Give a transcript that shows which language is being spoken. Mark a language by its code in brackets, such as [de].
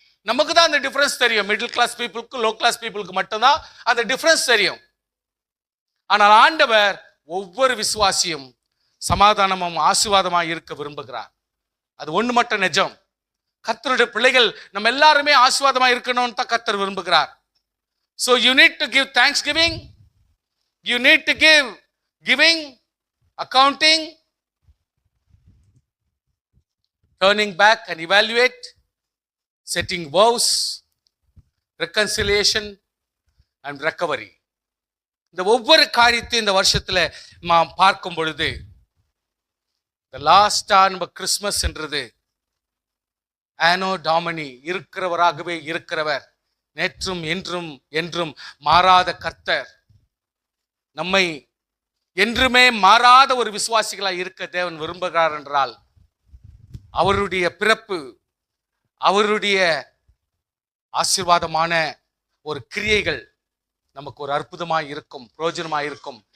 [ta] நமக்கு தான் அந்த டிஃபரன்ஸ் தெரியும். மிடில் கிளாஸ் பீப்புளுக்கு லோ கிளாஸ் பீப்புளுக்கு மட்டும்தான் அந்த டிஃபரன்ஸ் தெரியும். ஆனால் ஆண்டவர் ஒவ்வொரு விசுவாசியும் சமாதானமும் ஆசீர்வாதமாக இருக்க விரும்புகிறார். அது ஒண்ணு மட்டும் நிஜம். கர்த்தருடைய பிள்ளைகள் நம்ம எல்லாருமே ஆசீர்வாதமா இருக்கணும்னு தான் கர்த்தர் விரும்புகிறார். [en] So you need to give thanksgiving, you need to give giving, accounting, turning back and evaluate, setting vows, reconciliation and recovery. [ta] இந்த ஒவ்வொரு காரியத்தையும் இந்த வருஷத்துல நாம் பார்க்கும் பொழுது இந்த லாஸ்டா நம்ம கிறிஸ்மஸ் என்றது ஆனோ டாமினி, இருக்கிறவராகவே இருக்கிறவர், நேற்றும் என்றும் என்றும் மாறாத கர்த்தர், நம்மை என்றுமே மாறாத ஒரு விசுவாசிகளாய் இருக்க தேவன் விரும்புகிறார் என்றால் அவருடைய பிறப்பு, அவருடைய ஆசீர்வாதமான ஒரு கிரியைகள் நமக்கு ஒரு அற்புதமாய் இருக்கும், பிரயோஜனமாய் இருக்கும்.